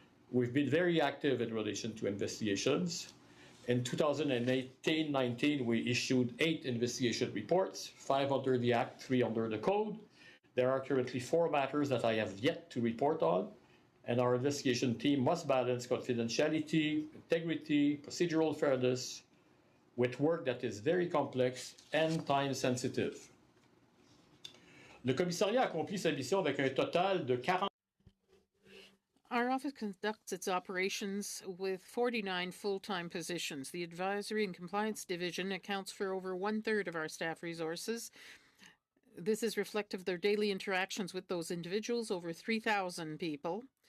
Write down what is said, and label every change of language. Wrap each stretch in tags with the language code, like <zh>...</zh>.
<en>We've been very active in relation to investigations. In 2018-19, we issued 8 investigation reports, 5 under the Act, 3 under the Code. There are currently 4 matters that I have yet to report on, and our investigation team must balance confidentiality, integrity, procedural fairness, with work that is very complex and time-sensitive.</en> <fr>Le commissariat accomplit sa mission avec un total de 40.</fr> <en>Our office conducts its operations with 49 full-time positions. The Advisory and Compliance Division accounts for over 1/3 of our staff resources. This is reflective of their daily interactions with those individuals, over 3,000 people.</en>